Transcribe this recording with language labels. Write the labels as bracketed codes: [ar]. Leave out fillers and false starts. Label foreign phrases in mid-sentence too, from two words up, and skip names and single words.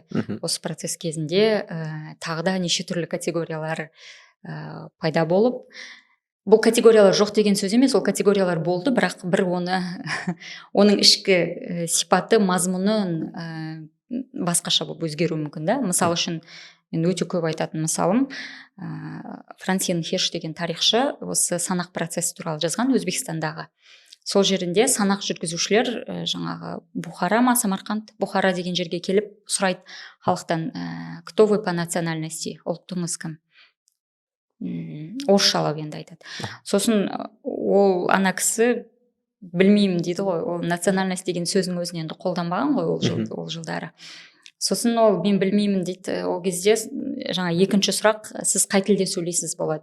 [kk] Осы процесс кезінде тағы да неше түрлі категориялар пайда болып, бұл категориялар жоқ деген сөз емес, ол категориялар болды, бірақ бір оның ішкі сипаты, мазмұны басқаша болып өзгеруі мүмкін да. Мысалы үшін мен өте көп айтатын мысалым, Франсиен Хирш деген тарихшы осы санақ процесі туралы жазған Өзбекстандағы. Сол жерінде санақ жүргізушілер жаңағы Бухара ма, Самарқанд, Бухара деген жерге келіп сұрайды халықтан, [ru] кто вы по национальности, [kk] ұлтыңыз кім? Орысшалап енді айтады. Сосын ол ана кісі білмеймін дейді ғой, ол национальность деген сөздің өзін енді қолданбаған ғой ол жылдары. Сосын ол мен білмеймін дейді. Ол кезде жаңа екінші сұрақ, сіз қай тілде сөйлейсіз болады.